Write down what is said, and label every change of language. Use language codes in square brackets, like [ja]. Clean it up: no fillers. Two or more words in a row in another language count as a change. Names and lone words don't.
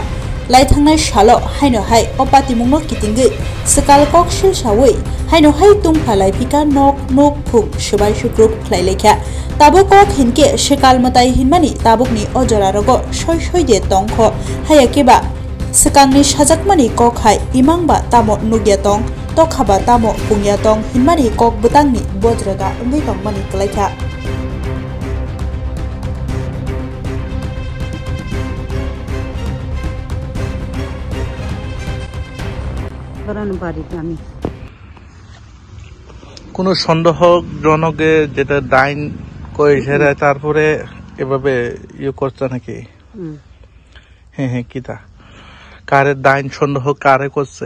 [trp] laithangnai salo haino hai o patimungno kitingi sakal kokshil sawi haino hai tungpha laifika nok phung sbai shukrup khlailekha tabo kok hinke shakal matai hinmani tabukni ojararogo soi de tongkho hayakeba Sekangni sajakmani kok hai imangba tamo nugyatong tokhaba tamo pungyatong hinmani kok butangni bojraga ungui tongmani klaikha [bn] কোনো সন্দেহজনকে যেটা ডাইন কইছে তারপরে এভাবে ইয়ে করছে নাকি হ্যাঁ কিটা কারে ডাইন সন্দেহ কারে করছে